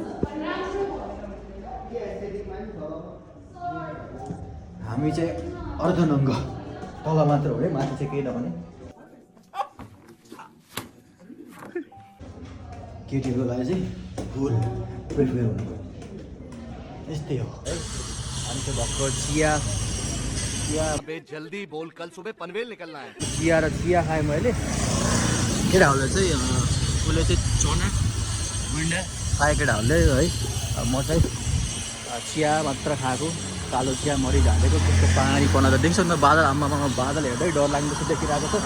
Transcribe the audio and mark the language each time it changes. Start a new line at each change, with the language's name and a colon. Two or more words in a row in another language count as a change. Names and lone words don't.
Nepali: हामी चाहिँ अर्धनङ्ग तल मात्र हो है, माथि चाहिँ केही नभने। केटीको लागि चाहिँ
English: full prepare
Nepali: हुनु यस्तै हो है। अनि चाहिँ भर्खर चिया
Hindi: जल्दी बोल, कल सुबह पनवेल निकलना है।
Nepali: चिया र चिया खाएँ मैले। केटाहरूले चाहिँ उसले चाहिँ चना गुन्डा खाए केटाहरूले है। म चाहिँ चिया मात्र खाएको, कालो चिया मरि झालेको। त्यसको पानीपना त देख्छ न, बादल आम्मामा बादल हेर्दै डर लाग्ने जस्तो देखिरहेको छ।